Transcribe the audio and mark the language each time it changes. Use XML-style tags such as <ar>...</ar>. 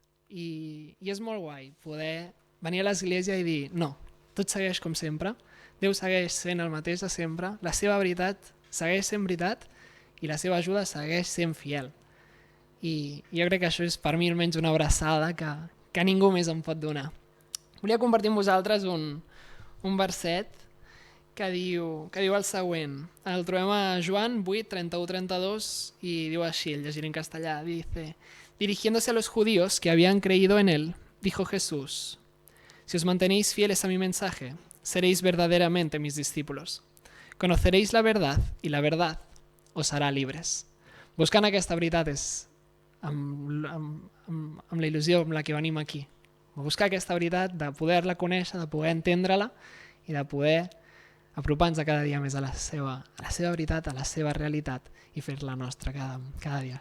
<ca>I és molt guai poder venir a l'església i dir no, tot segueix com sempre, Déu segueix sent el mateix de sempre, la seva veritat segueix sent veritat i la seva ajuda segueix sent fiel. I jo crec que això és per mi almenys una abraçada que ningú més em pot donar. Volia compartir amb vosaltres un verset que diu el següent. El trobem a Joan 8, 31-32 i diu així, el llegiré en castellà,</ca> <es>dice: dirigiéndose a los judíos que habían creído en él, dijo Jesús: si os mantenéis fieles a mi mensaje, seréis verdaderamente mis discípulos. Conoceréis la verdad y la verdad os hará libres.</es> <ca>Buscant aquesta veritat és amb la il·lusió amb la que venim aquí. Buscar aquesta veritat, de poder-la conèixer, de poder entendre-la i de poder apropar-nos cada dia més a la seva veritat, a la seva realitat i fer-la nostra cada dia.</ca>